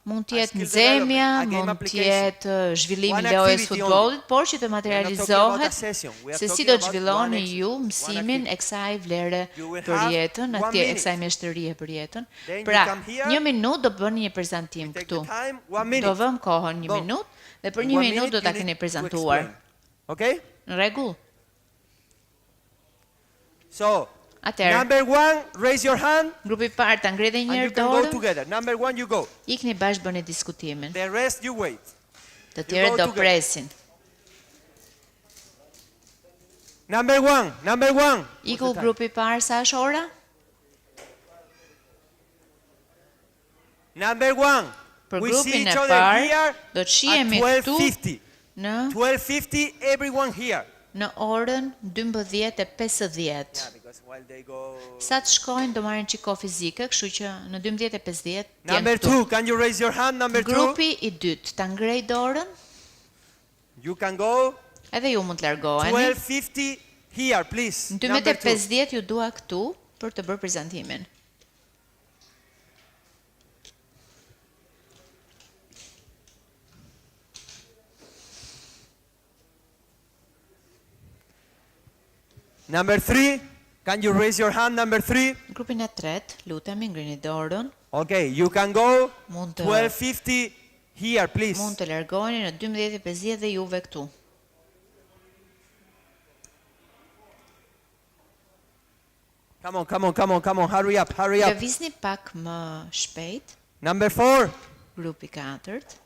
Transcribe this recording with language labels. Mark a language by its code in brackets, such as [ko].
[sq] Mund të jetë nxemja, mund të jetë zhvillimi i lojës futbollit, por që të materializohet se si do të zhvilloni ju mësimin e kësaj vlere për jetën, atje e kësaj mjeshtërie për jetën. Pra, 1 minutë do bëni një prezantim këtu. Do vëm kohën 1 minutë dhe për 1 minutë do ta keni prezantuar. [en] Okay? [sq] Në rregull? [en] So, number 1, raise your hand. [sq] Grupi i parë ta ngretë një herë dorën. [en] Number 1, you go. [sq] Ikni bashkë bëni diskutimin. [en] The rest you wait. [sq] Të tjerët do presin. [en] Number 1. [sq] Iku grupi i parë, sa është ora? [en] Number 1. [sq] Për grupin e parë do të shihemi këtu në [en] 12:50 everyone here. [sq] Në orën 12:50. Sa të shkojnë do marrin çiko fizike, kështu që në 12:50 [en] Number 2, can you raise your hand? Number 2. [sq] Grupi i dytë, ta ngrej dorën. [en] You can go. [sq] Edhe ju mund të largoheni. [en] 12:50 here, please. [sq] Në 12:50 ju dua këtu për të bërë prezantimin. [en] Number 3, can you raise your hand? Number 3. [sq] Grupin e tretë, lutemi ngrini dorën. [en] Okay, you can go 12:50 here, please. [sq] Mund të largoheni në 12:50 dhe juve këtu. [en] Come on, hurry up. [sq] Lëvizni pak më shpejt. [en] Number 4. [sq] Grupi 4.